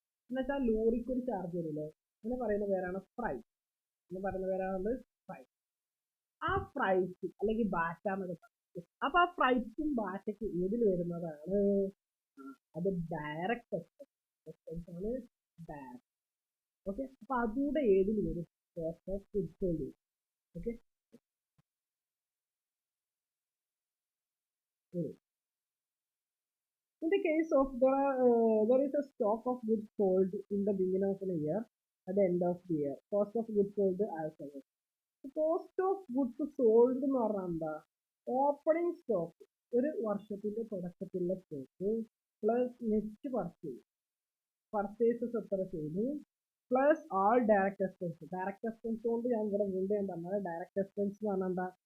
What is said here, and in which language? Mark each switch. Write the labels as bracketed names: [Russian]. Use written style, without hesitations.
[Malayalam] എന്നുവെച്ചാൽ ലോറിക്ക് ഒരു ചാർജ് വരില്ലേ, അങ്ങനെ പറയുന്ന പേരാണ് പ്രൈസ്. എന്ന് പറയുന്ന പേരാണ് പ്രൈസ്. ആ പ്രൈസ് അല്ലെങ്കിൽ ബാറ്റ എന്നൊക്കെ പറയും. അപ്പൊ ആ പ്രൈസും ബാറ്റയ്ക്ക് ഏതിൽ വരുന്നതാണ്? അത് ഡയറക്റ്റ് എക്സ്പെൻസ് ആണ്, ഡയറക്റ്റ്. ഓക്കെ, അപ്പൊ അതുകൂടെ ഏതിൽ വരും? Cost of goods sold. [English] Okay, in the case of there is a stock of goods sold in the beginning of the year, at the end of the year, cost of goods sold as follows. [Malayalam] Cost of goods sold എന്ന് പറഞ്ഞാൽ എന്താ? Opening stock, ഒരു വർഷത്തിന്റെ തുടക്കത്തിലുള്ള stock plus net purchases എത്ര ചെയ്തു plus ആൾ direct expense. Direct expense കൊണ്ട് ഞാൻ ഇവിടെ വീണ്ടും ഞാൻ പറഞ്ഞത്, ഡയറക്റ്റ് എക്സ്പെൻസ് എന്ന് പറഞ്ഞാൽ എന്താ?